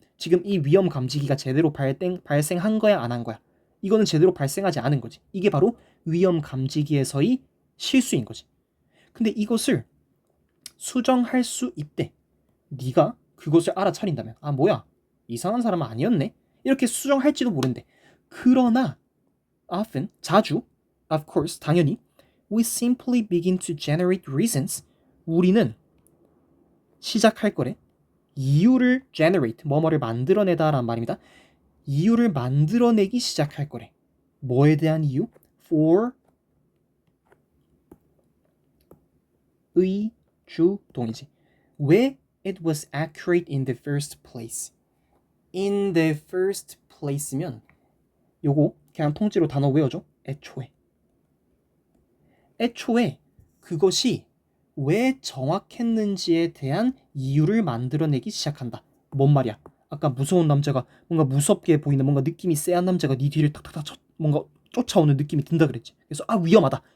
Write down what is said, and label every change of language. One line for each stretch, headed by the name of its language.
Korean: 지금 이 위험 감지기가 제대로 발생한 거야, 안 한 거야? 이거는 제대로 발생하지 않은 거지. 이게 바로 위험 감지기에서의 실수인 거지. 근데 이것을 수정할 수 있대. 네가 그것을 알아차린다면 뭐야, 이상한 사람은 아니었네, 이렇게 수정할지도 모른대. 그러나
English: often,
Korean: 자주,
English: of course,
Korean: 당연히
English: we simply begin to generate reasons.
Korean: 우리는 시작할 거래. 이유를 generate, 뭐뭐를 만들어내다라는 말입니다. 이유를 만들어내기 시작할 거래. 뭐에 대한 이유? for 주동이지. 왜
English: it was accurate in the first place. in the first place
Korean: 면 요거 그냥 통째로 단어 외워줘. 애초에 그것이 왜 정확했는지에 대한 이유를 만들어내기 시작한다. 뭔 말이야? 아까 무서운 남자가, 뭔가 무섭게 보이는, 뭔가 느낌이 쎄한 남자가 네 뒤를 탁탁탁 뭔가 쫓아오는 느낌이 든다 그랬지. 그래서 위험하다.